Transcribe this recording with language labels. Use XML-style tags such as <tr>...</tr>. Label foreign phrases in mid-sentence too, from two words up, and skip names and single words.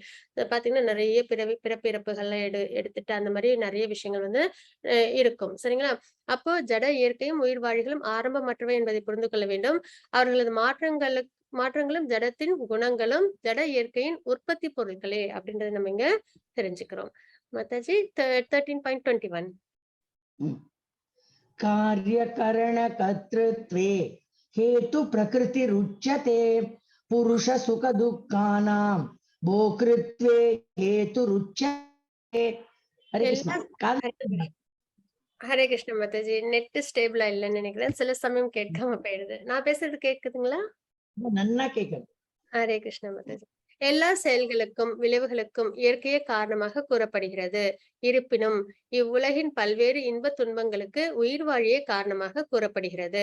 <ta>பாத்தீங்கன்னா நிறைய பிறப்பு இறப்புகள்லாம் எடுத்துட்டு அந்த மாதிரி நிறைய விஷயங்கள் வந்து இருக்கும். சரிங்களா? அப்போ ஜட இயற்கையும் உயிர்வாழிகளும் ஆரம்பமற்றவை என்பதை புரிந்து கொள்ள வேண்டும். அவர்களது மாற்றங்களும் ஜடத்தின் குணங்களும் ஜட இயற்கையின் உற்பத்தி பொருட்களே அப்படின்றத நம்ம இங்க தெரிஞ்சுக்கிறோம். மாதாஜி 13.21.</ta> <sa>कार्यकरण कर्तृत्वे हेतु प्रकृति रुच्यते पुरुष सुख दुःखानां भोक्तृत्वे हेतु रुच्यते. हरे कृष्णा.</sa> <ta>ஹரே கிருஷ்ண மாதாஜி.</ta> <en>net stable</en> <ta>இல்லைன்னு நினைக்கிறேன். சில சமயம் கேட்காம போயிடுது. நான் பேசுறது கேக்குதுங்களா? நன்னா கேக்குது. ஹரே கிருஷ்ண மாதாஜி. எல்லா செயல்களுக்கும் விளைவுகளுக்கும் இயற்கையே காரணமாக கூறப்படுகிறது. இருப்பினும் இவ்வுலகின் பல்வேறு இன்ப துன்பங்களுக்கு உயிர் வாழியே காரணமாக கூறப்படுகிறது.</ta>